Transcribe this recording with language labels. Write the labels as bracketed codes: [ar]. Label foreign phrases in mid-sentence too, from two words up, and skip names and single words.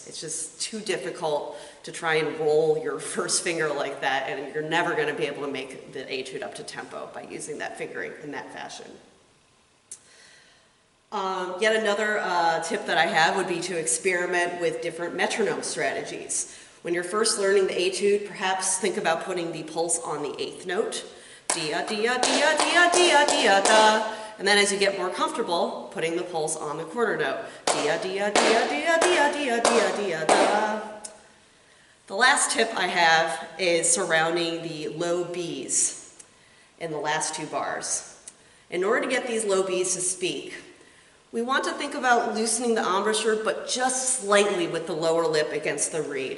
[en] It's just too difficult to try and roll your first finger like that, and you're never going to be able to make the etude up to tempo by using that fingering in that fashion. Yet another tip that I have would be to experiment with different metronome strategies. When you're first learning the etude, perhaps think about putting the pulse on the 8th note. Dia, dia, dia, dia, dia, dia, da. And then as you get more comfortable, putting the pulse on the quarter note. Dia, dia, dia, dia, dia, dia, dia, dia, da. The last tip I have is surrounding the low B's in the last 2 bars. In order to get these low B's to speak, we want to think about loosening the embouchure, but just slightly with the lower lip against the reed.